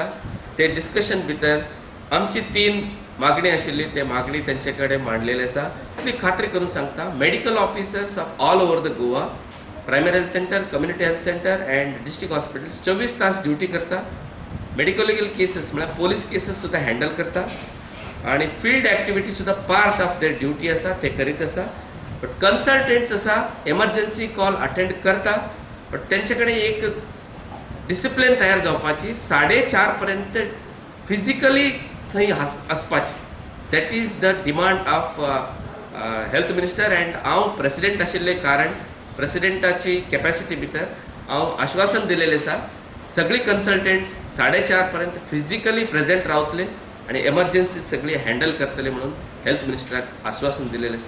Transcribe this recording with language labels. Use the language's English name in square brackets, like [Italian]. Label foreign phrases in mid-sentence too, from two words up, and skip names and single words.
[Konkani] ते डिस्कशन भितर आमची 3 मागणी आशिल्ली ते मागणी त्यांचे कडेन मांडलेली आसा. ती खात्री करून सांगता [English] medical officers of all over the Goa primary health centre, community health centre and district hospitals 24 [Konkani] तास ड्युटी करता. [English] medico legal cases [Konkani] म्हळ्यार [English] police cases [Konkani] सुद्धा हँडल करता आणि [English] field activity [Konkani] सुद्धा [English] part of their duty [Konkani] आसा ते करीत आसा. [English] but consultants आसा emergency call attend करता. [Konkani] बट त्यांच्याकडे एक डिसिप्लिन तयार जावपाची 4:30 पर्यंत फिजिकली थंय आसपाची. [English] that is the demand of health minister [Konkani] अँड हांव प्रेसिडेंट आशिल्ले कारण प्रेसिडेंटाची कॅपॅसिटी भितर हांव आश्वासन दिलेलें आसा सगळी कन्सल्टंट्स 4:30 पर्यंत [English] physically present [Konkani] रावतले आणि एमर्जन्सी सगळी हँडल करतले म्हणून हेल्थ मिनिस्टराक आश्वासन दिलेलें आसा.